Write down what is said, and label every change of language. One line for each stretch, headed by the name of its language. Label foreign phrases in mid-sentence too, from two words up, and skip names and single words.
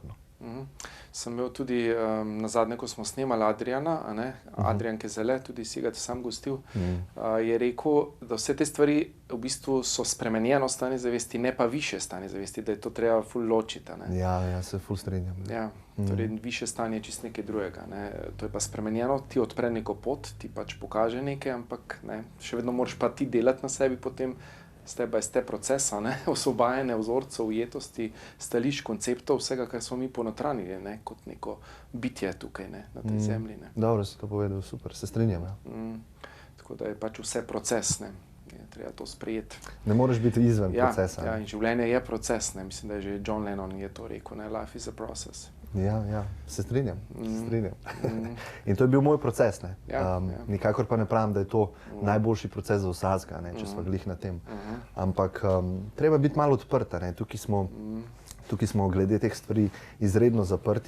Slovenian: Sem imel tudi na zadnje, ko smo snemali Adriana, Adrian Kezele, tudi si ga sam gostil, je rekel, da vse te stvari v bistvu so spremenjeno stanje zavesti, ne pa više stanje zavesti, da je to treba ful ločiti. Ja, se ful strinjam. Ja, torej više stanje je čist nekaj drugega. To je pa spremenjeno, ti odpre neko pot, ti pač pokaže nekaj, ampak še vedno moraš pa ti delati na sebi potem,
English: step by step
Slovenian: procesa, osvobajanja vzorcev, ujetosti, stališč, konceptov, vsega, kar smo mi ponotranili, kot neko bitje tukaj, na tej zemlji. Dobro si to povedal, super, se strinjam. Tako da je pač vse proces, je treba to sprejeti. Ne moreš biti izven procesa. Ja, in življenje je proces, mislim, da je že John Lennon je to rekel,
English: life is a process.
Slovenian: Ja, se strinjam. In to je bil moj proces. Nikakor pa ne pravim, da je to najboljši proces za vsakega, če smo glih na tem. Ampak treba biti malo odprt. Tukaj smo glede teh stvari izredno zaprti.